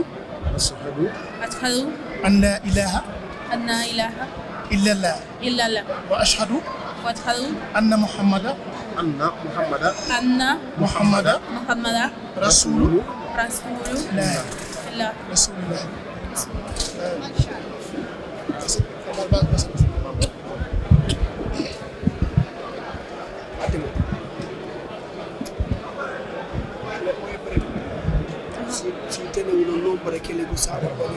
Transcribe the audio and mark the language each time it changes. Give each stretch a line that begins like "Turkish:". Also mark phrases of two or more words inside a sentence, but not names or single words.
Arabic: أشهد أن لا إله أن لا إله إلا الله. إلا الله. وأشهد وأشهد أن محمدا أن محمدا محمد رسول الله. رسول الله. رسول الله.
Spanish: Si tenevano il nombre che le gustava poner.